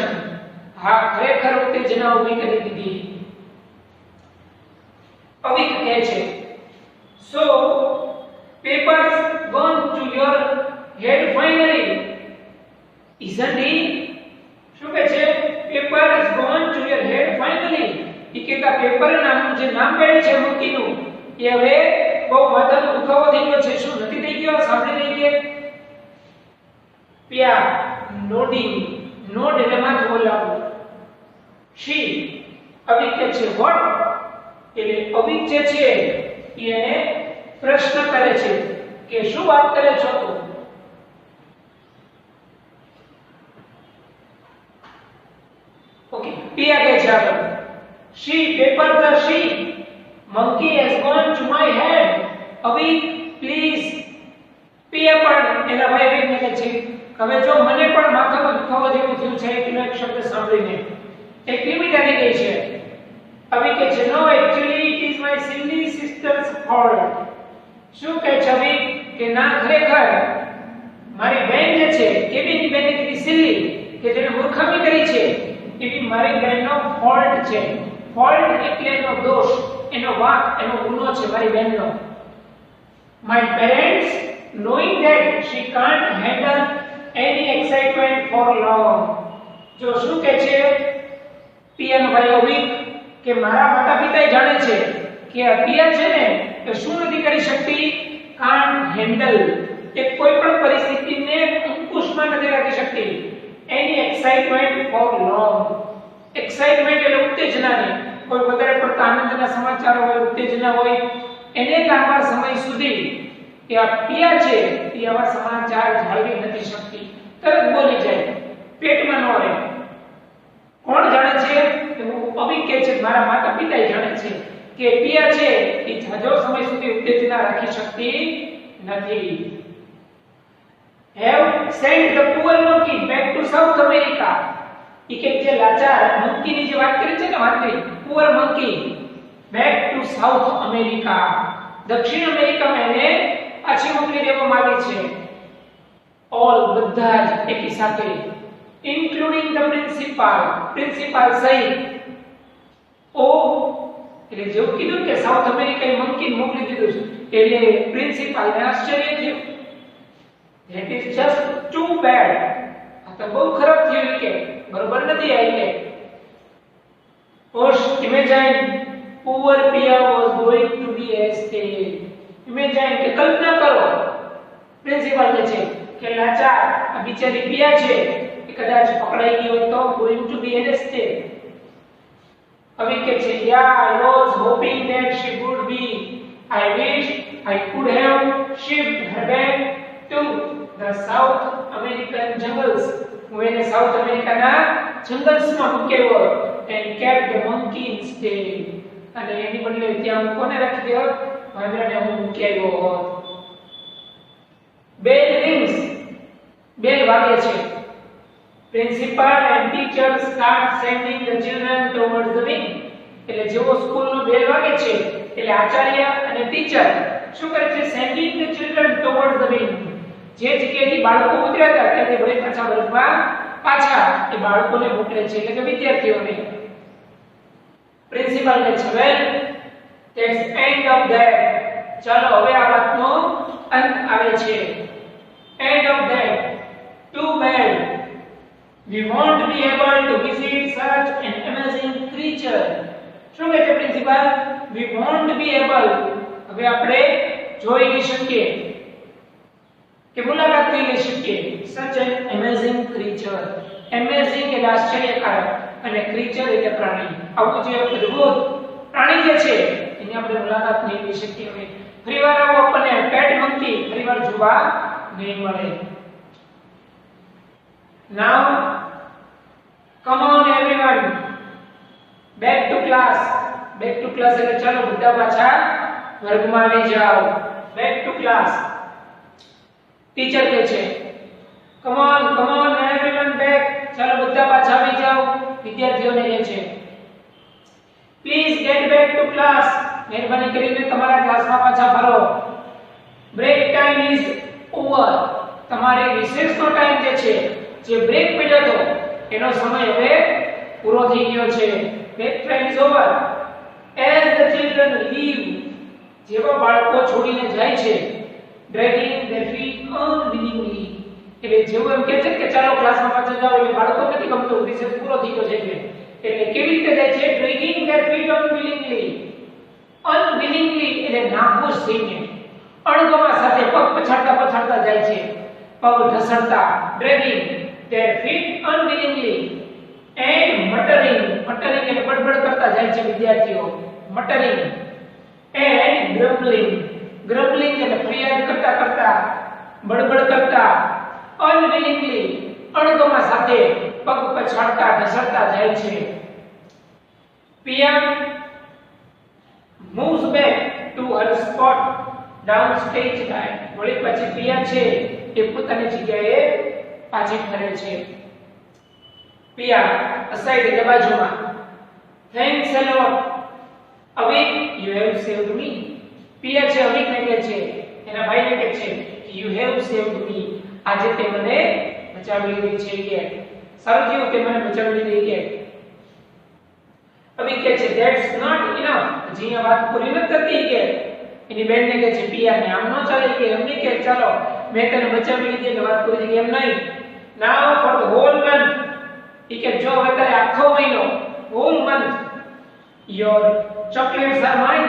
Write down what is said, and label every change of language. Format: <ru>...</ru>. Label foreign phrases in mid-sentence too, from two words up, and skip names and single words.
<gu>હા ખરેખર ઉત્તેજના ઊભી કરી દીધી. અવિક કહે છે</gu> <en>so papers gone to your head finally isn't it?</en> <gu>શું કહે છે?</gu> <en>પેપર has gone to your head finally.</en> <gu>ઈ કે પેપર નામનું જે નામ પડે છે મંકીનું એ હવે બહુ માથાનો દુખાવો થઈ ગયો છે. શું નથી થઈ ગયો? સાંભળી લઈએ. પ્યા નોડિંગ. નોડ એટલે માથું બોલાવવું. she અવિક કે છે what? એટલે અવિક જે છે એને પ્રશ્ન કરે છે કે શું વાત કરે છો તું?</gu> <en>ઓકે</en> <gu>પ્રિયા કહે છે આગળ</gu> <en>she paper the she monkey has gone to my head. અવિક પ્લીઝ.</en> <gu>પ્રિયા પણ એના ભાઈ બહેનને કહે છે હવે જો મને પણ માથાનો દુખાવો જેવું થયું છે એટલો એક શબ્દ સાંભળીને એક લિમિટ આવી ગઈ છે.</gu> <en>અવિક કહે છે no actually it is my silly sister's fault.</en> <gu>શું કહે છે અવિક કે ના ખરેખર મારી બહેન જે છે કેવીની બહેન કીધી સિલ્લી કે જેને મૂર્ખામી કરી છે એવી મારી બહેનનો ફોલ્ટ છે. ફોલ્ટ એટલે એનો દોષ, એનો વાંક, એનો ગુનો છે મારી બહેનનો.</gu> <en>my parents knowing that she can't handle any excitement for long.</en> <gu>જો શું કહે છે પિયાનો ભાઈ અવિક કે મારા માતા પિતા જાણે છે કે આ પિયા છે ને એ શું નથી કરી શકતી?</gu> <en>can't handle</en> <gu>કે કોઈ પણ પરિસ્થિતિને અંકુશમાં નથી રાખી શકતી.</gu> <en>any excitement for long.</en> <gu>excitement એટલે ઉત્તેજનાને, કોઈ વધારે પડતા આનંદના સમાચાર હોય, ઉત્તેજના હોય એને લાંબા સમય સુધી કે આ પિયા છે એ આવા સમાચાર જાળવી નથી શકતી. તરત બોલી જાય, પેટમાં ન રહે. કોણ જાણે છે? અવિક કહે છે મારા માતા પિતા જાણે છે કે પિયા છે એ જાજો સમય સુધી ઉત્તેજના રાખી શકતી નથી.</gu> <en>have sent the poor monkey back to South America.</en> <gu>ઈ કે જે લાચાર મંકીની જે વાત કરી છે ને વાંદરી,</gu> <en>poor monkey back to South America.</en> <gu>દક્ષિણ અમેરિકામાં એને પાછી મોકલી દેવામાં આવી છે. all બધા જ એકી સાથે</gu> <en>including the principal</en> <gu>સહિત. ઓ એટલે જેવું કીધું કે સાઉથ અમેરિકાએ મંકીને મોકલી દીધું છે એટલે પ્રિન્સિપાલને આશ્ચર્ય થયું.</gu> <en>that is just too bad.</en> <gu>આ તો બહુ ખરાબ થયું કે બરોબર નથી આ કે</gu> <en>first imagine poor Pia was going to be arrested.</en> <gu>imagine કે કલ્પના કરો પ્રિન્સિપાલ કહે છે કે લાચાર આ બિચારી પિયા છે એ કદાચ પકડાઈ ગઈ હોય તો</gu> <en>going to be arrested.</en> <gu>અવિક કહે છે</gu> <en>yeah I was hoping that she would be. I wish I could have shipped her back to the South American jungles.</en> <gu>હું એને સાઉથ અમેરિકાના જંગલ્સમાં મૂક્યો</gu> <en>and kept the monkey instead.</en> <gu>અને એની બદલે ત્યાં હું કોને રાખી દયો? વાંદરાને હું મૂકી આવ્યો હોત.</gu> <en>bell rings.</en> <gu>બેલ વાગે છે.</gu> <en>પ્રિન્સિપાલ and teachers start sending the children towards the wing.</en> <gu>એટલે જેવો સ્કૂલનો બેલ વાગે છે એટલે આચાર્ય અને ટીચર શું કરે છે?</gu> <en>sending the children towards the wing.</en> <gu>જે જગ્યાએથી બાળકો ઉતર્યા હતા ત્યાંથી વળી પાછા વર્ગમાં પાછા એ બાળકોને મોકલે છે એટલે કે વિદ્યાર્થીઓને. પ્રિન્સિપાલ કહે છે</gu> <en>well that's end of that.</en> <gu>ચાલો હવે આ વાતનો અંત આવે છે.</gu> <en>end of that. too bad. we won't be able to visit such an amazing creature.</en> <gu>શું કહે છે પ્રિન્સિપાલ?</gu> <en>we won't be able.</en> <gu>હવે આપણે જોઈ નહીં શકીએ કે મુલાકાત લઈ શકીએ</gu> <en>such an amazing creature.</en> <gu>એમેઝિંગ એટલે આશ્ચર્યકારક અને ક્રીચર એટલે પ્રાણી. આવું જે અદ્ભુત પ્રાણી જે છે એની આપણે મુલાકાત નહીં લઈ શકીએ. હવે ફરીવાર આવો આપણને પેટ મંકી ફરીવાર જોવા નહીં મળે.</gu> <en>Now come on everyone back to class. Back to class</en> <gu>એટલે ચાલો બધા પાછા વર્ગમાં આવી જાઓ.</gu> <en>Back to class.</en> <gu>ટીચર કહે છે</gu> <en>come on everyone back.</en> <gu>ચાલો બધા પાછા આવી જાઓ. વિદ્યાર્થીઓને કહે છે</gu> <en>please get back to class.</en> <gu>મહેરબાની કરીને તમારા ક્લાસમાં પાછા ફરો.</gu> <en>break time is over.</en> <gu>તમારે રિસેસનો ટાઈમ જે છે જે બ્રેક પડ્યો હતો એનો સમય હવે પૂરો થઈ ગયો છે.</gu> <en>break time is over. as the children leave.</en> <gu>જેવા બાળકો છોડીને જાય છે</gu> <en>dragging their feet unwillingly.</en> <gu>એટલે જેવું એમ કહે છે કે ચાલો ક્લાસમાં પાછા જાઓ એટલે બાળકો નથી ગમતું રિસેસ પૂરો થઈ ગયો છે એટલે કેવી રીતે જાય છે</gu> <en>dragging their feet unwillingly.</en> <gu>unwillingly એટલે નાખુશ થઈને અણગમા સાથે પગ પછાડતા જાય છે. પગ ઢસડતા</gu> <en>dragging their feet unwillingly and muttering</en> <gu>એટલે બડબડ કરતા જાય છે વિદ્યાર્થીઓ.</gu> <en>muttering and grumbling</en> <gu>એટલે ફરિયાદ કરતા બડબડ કરતા unwillingly અણગમા સાથે પગ પછાડતા ઢસડતા જાય છે.</gu> <en>Pia moves back to her spot down stage right.</en> <gu>વળી પછી પિયા છે એ પોતાની જગ્યાએ પાછી ફરે છે. પિયા aside એટલે બાજુમાં.</gu> <en>Thanks a lot. Avik, you have saved me.</en> <gu>પિયા છે અવિકને કહે છે એના ભાઈને કહે છે</gu> <en>you have saved me.</en> <gu>આજે તે મને બચાવી લીધી છે કે સારું થયું તે મને બચાવી લીધી કે. અવિક કહે છે</gu> <en>that's not enough.</en> <gu>હજી આ વાત પૂરી નથી થતી કે એની બેનને કહે છે પિયાને આમ ન ચાલે કે એમ નહીં કે ચાલો મેં તને બચાવી લીધી એટલે વાત પૂરી થઈ ગઈ એમ નહીં.</gu> <en>now for the whole month.</en> <gu>એ કે જો હવે તારે આખો મહિનો</gu> <en>whole month your chocolates are mine.</en>